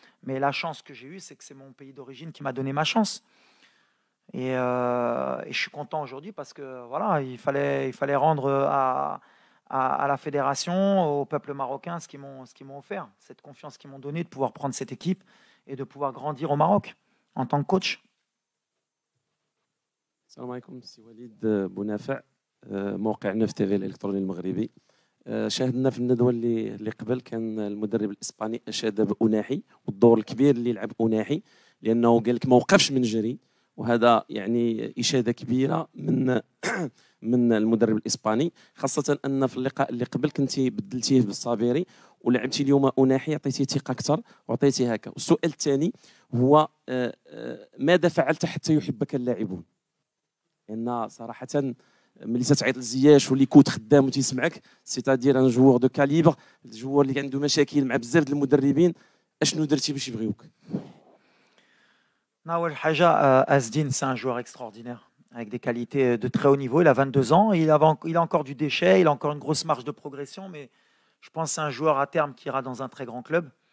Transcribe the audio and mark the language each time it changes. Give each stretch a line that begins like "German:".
French: Mais la chance que j'ai eue, c'est que c'est mon pays d'origine qui m'a donné ma chance. Et je suis content aujourd'hui parce que voilà, il fallait rendre à la fédération, au peuple marocain, ce qu'ils m'ont offert, cette confiance qu'ils m'ont donnée de pouvoir prendre cette équipe et de pouvoir grandir au Maroc en tant que coach.
Arabic: السلام عليكم سي وليد بونافع موقع نوف تي في الالكتروني المغربي شاهدنا في الندوه اللي قبل كان المدرب الاسباني اشاد بأناحي والدور الكبير اللي لعب أناحي لانه قال لك ما وقفش من جري وهذا يعني اشاده كبيره من المدرب الاسباني خاصه ان في اللقاء اللي قبل كنتي بدلتيه بالصابيري ولعبتي اليوم أناحي عطيتيه ثقه اكثر وعطيتيه هكا. والسؤال الثاني هو ماذا فعلت حتى يحبك اللاعبون؟ لان صراحه ملي تتعيط لزياش واللي كوت خدام وتيسمعك
French: سيتادير ان جوور دو كاليبر
Arabic: الجوار اللي عنده مشاكل مع بزاف د المدربين اشنو درتي باش يبغيوك؟
French: Nawel Haja Asdin, c'est un joueur extraordinaire avec des qualités de très haut niveau. Il a 22 ans, il a encore du déchet, il a encore une grosse marge de progression, mais je pense que c'est un joueur à terme qui ira dans un très grand club.